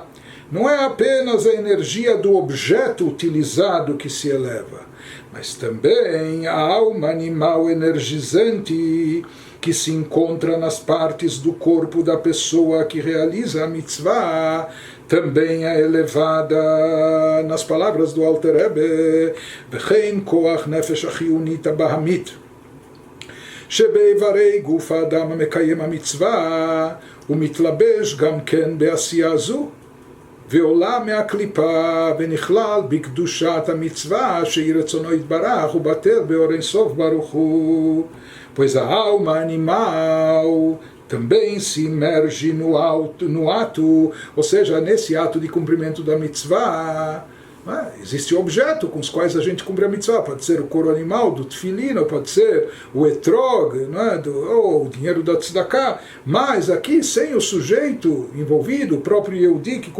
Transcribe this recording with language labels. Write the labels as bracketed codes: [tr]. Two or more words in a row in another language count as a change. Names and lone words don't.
[pt] Não é apenas a energia do objeto utilizado que se eleva, mas também a alma animal energizante que se encontra nas partes do corpo da pessoa que realiza a mitzvah, também é elevada. Nas palavras do Alter Rebbe, [he] וכן כח נפש החיונית הבהמית שבאיברי גוף האדם המקיים המצווה ומתלבש גם כן בעשייה זו ועולה מהקליפה ונכלל בקדושת המצווה שהיא רצונו יתברך ובטל באור אין סוף ברוך הוא. [pt] Pois a alma animal também se imerge no ato, ou seja, nesse ato de cumprimento da mitzvah. Existe um objeto com os quais a gente cumpre a mitzvah, pode ser o couro animal do tefilin, ou pode ser o etrog, ou o dinheiro da tzedakah, mas aqui sem o sujeito envolvido, o próprio Yehudi que